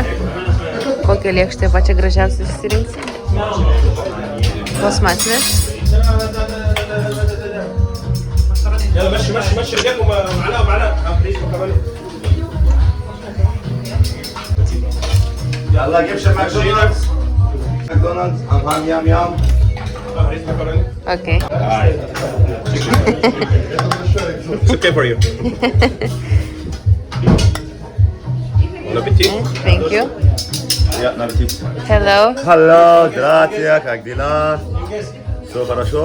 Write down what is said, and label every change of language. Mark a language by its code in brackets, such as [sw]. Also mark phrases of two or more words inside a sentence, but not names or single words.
[lt] Kokią lėkštę pačią gražiausią susirinksi? Plastmasinės. [ar] يلا مشي مشي مشي رجلكم معلقه معلقه بليز مكرونه يلا جيب شي ماكدونالدز ماكدونالدز هم يام يام ريز مكرونه [en] Okay. It's okay for you. [fr] Bon appétit. [en] Thank you. [de] Ja, na appetit. [en] Hello. Hello, [ru] grazie, как дела? Все хорошо?